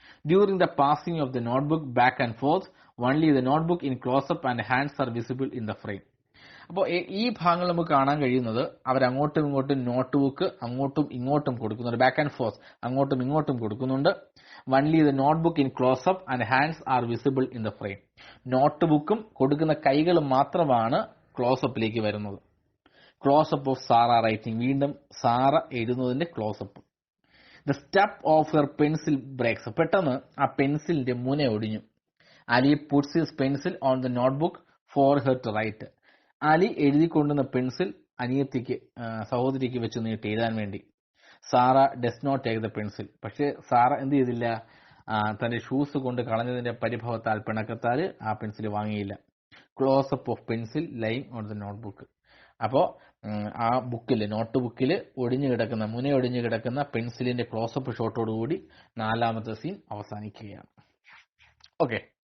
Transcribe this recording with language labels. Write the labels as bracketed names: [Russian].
[English] During the passing of the notebook back and forth, only the notebook in close-up and hands are visible in the frame. [Malayalam] അപ്പോൾ ഈ ഭാഗങ്ങൾ നമുക്ക് കാണാൻ കഴിയുന്നത് അവരങ്ങോട്ടും ഇങ്ങോട്ടും നോട്ട്ബുക്ക് അങ്ങോട്ടും ഇങ്ങോട്ടും കൊടുക്കുന്നുണ്ട്. [English] back and forth [Malayalam] അങ്ങോട്ടും ഇങ്ങോട്ടും കൊടുക്കുന്നുണ്ട്. [English] only the notebook in close-up and hands are visible in the frame. [Malayalam] നോട്ട്ബുക്കും കൊടുക്കുന്ന കൈകളും മാത്രമാണ് ക്ലോസപ്പിലേക്ക് വരുന്നത്. [English] Close up of Sara writing. [Malayalam] വീണ്ടും Sara എഴുതുന്നതിന്റെ close-up. [English] The step of her pencil breaks. [Malayalam] പെട്ടെന്ന് ആ പെൻസിലിന്റെ മുന ഒടിഞ്ഞു. [English] Ali puts his pencil on the notebook for her to write. [Malayalam] Ali എഴുതിക്കൊണ്ടുവന്ന pencil അനിയത്തിക്ക് സഹോദരിക്ക് വെച്ച് നീട്ടി എഴുതാൻ വേണ്ടി. [English] Sara does not take the pencil. [Malayalam] പക്ഷെ സാറ എന്ത് ചെയ്തില്ല? തന്റെ ഷൂസ് കൊണ്ട് കളഞ്ഞതിന്റെ പരിഭവത്താൽ പിണക്കത്താൽ ആ പെൻസിൽ വാങ്ങിയില്ല. [English] Close up of pencil lying on the notebook. [Malayalam] അപ്പോ ആ ബുക്കില് നോട്ട് ബുക്കില് മുന ഒടിഞ്ഞു കിടക്കുന്ന പെൻസിലിന്റെ ക്ലോസപ്പ് ഷോട്ടോടുകൂടി 4ാമത്തെ സീൻ അവസാനിക്കുകയാണ്. ഓക്കെ.